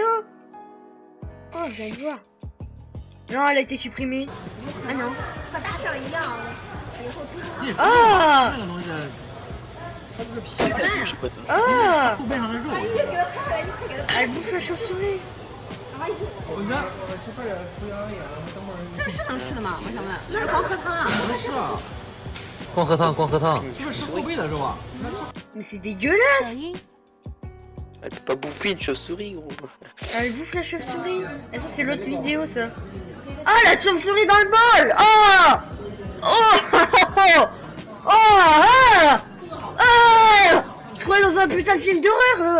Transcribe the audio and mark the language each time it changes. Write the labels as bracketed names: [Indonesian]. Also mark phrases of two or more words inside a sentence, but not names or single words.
[French] Oh, je viens de voir. Non, elle a été supprimée. Ah non. Ah, ah, elle bouffe la chauve-souris. [Chinese] 这个是能吃的吗？我想问，那是光喝汤啊？不是啊，光喝汤，这是后背的肉啊。 [French] Mais c'est dégueulasse. Elle peut pas bouffer une chauve-souris gros. Elle bouffe la chauve-souris. Et ça c'est l'autre vidéo ça. Ah, la chauve-souris dans le bol. Ah, oh, oh, ah, ah, je croyais dans un putain de film d'horreur.